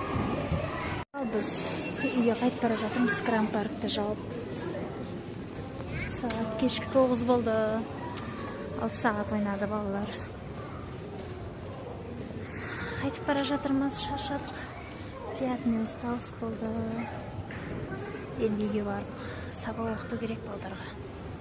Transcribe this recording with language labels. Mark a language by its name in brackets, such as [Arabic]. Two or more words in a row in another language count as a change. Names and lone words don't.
[Kazakh] Біз үйге қайтып бара жатырмыз, кран паркті жауып. [Uzbek] Saat kechki 9 bo'ldi. 6 saat o'ynadi bolalar. [Kazakh] Qaytib bара жатырмыз, charchadik. [Russian] Приятный усталость bo'ldi. [Uzbek] Endi uyga borib sabaq o'qitish kerak bolalarga.